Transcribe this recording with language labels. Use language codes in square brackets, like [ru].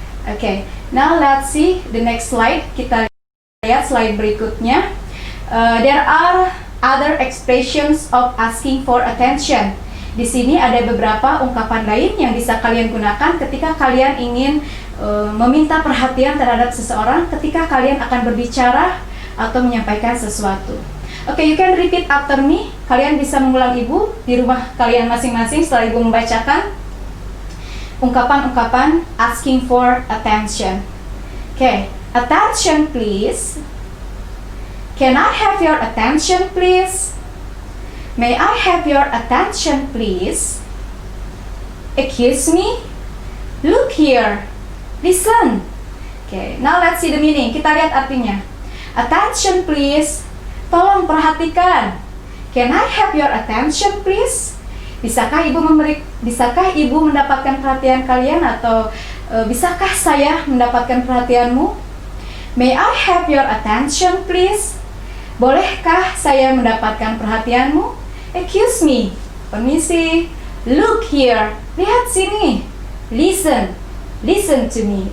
[en] Okay, now let's see the next slide. [id] Kita lihat slide berikutnya. [en] There are other expressions of asking for attention. [id] Di sini ada beberapa ungkapan lain yang bisa kalian gunakan ketika kalian ingin meminta perhatian terhadap seseorang ketika kalian akan berbicara atau menyampaikan sesuatu. [en] Okay, you can repeat after me. [id] Kalian bisa mengulang Ibu di rumah kalian masing-masing setelah Ibu membacakan ungkapan-ungkapan [en] asking for attention. Okay, attention please. Can I have your attention please? May I have your attention please? Excuse me? Look here. Listen. Okay, now let's see the meaning. [id] Kita lihat artinya. [en] Attention please. [id] Tolong perhatikan. [en] Can I have your attention, please? [id] Bisakah Ibu mendapatkan perhatian kalian atau bisakah saya mendapatkan perhatianmu? [en] May I have your attention, please? [id] Bolehkah saya mendapatkan perhatianmu? [en] Excuse me. [id] Permisi. [en] Look here. [id] Lihat sini. [en] Listen. Listen to me.